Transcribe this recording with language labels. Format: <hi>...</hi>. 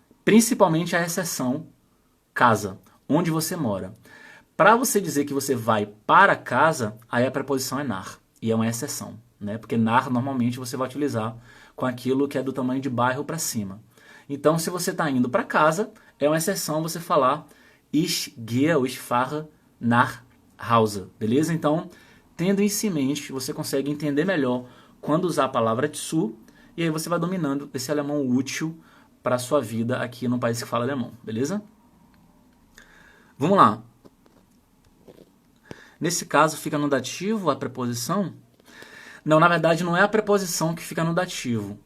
<pt>Principalmente a exceção casa, onde você mora. Para você dizer que você vai para casa, aí a preposição é nar. E é uma exceção, né? Porque nar normalmente você vai utilizar com aquilo que é do tamanho de bairro para cima. Então, se você está indo para casa, é uma exceção você falar</pt> <de>Ich gehe ou ich fahre nach Hause.</de> <pt>Beleza? Então, tendo isso em mente, você consegue entender melhor quando usar a palavra zu, e aí você vai dominando esse alemão útil para a sua vida aqui no país que fala alemão. Beleza? Vamos lá. Nesse caso, fica no dativo a preposição? Não, na verdade, não é a preposição que fica no dativo.</pt>